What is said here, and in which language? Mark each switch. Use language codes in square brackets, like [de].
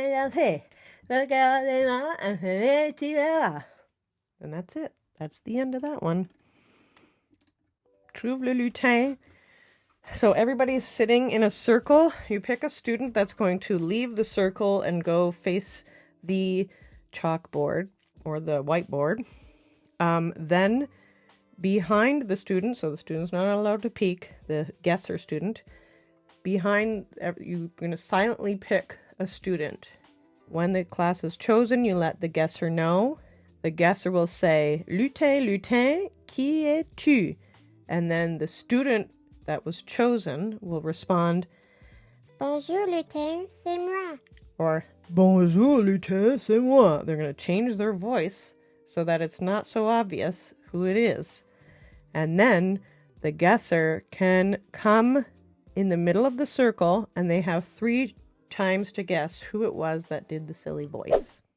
[fr] Regardez-moi un pingouin tu verras. [en] And that's it. That's the end of that one. [fr] Trouve le lutin. [en] So everybody's sitting in a circle. You pick a student that's going to leave the circle and go face the chalkboard or the whiteboard. Then behind the student, so the student's not allowed to peek, the guesser student, behind, you're going to silently pick a student. When the class is chosen, you let the guesser know. The guesser will say, [fr] lutin, qui es-tu? [en] And then the student that was chosen will respond, [fr] Bonjour, lutin, c'est moi. Or, bonjour, lutin, c'est moi. [en] They're going to change their voice so that it's not so obvious who it is. And then the guesser can come in the middle of the circle and they have 3 times to guess who it was that did the silly voice.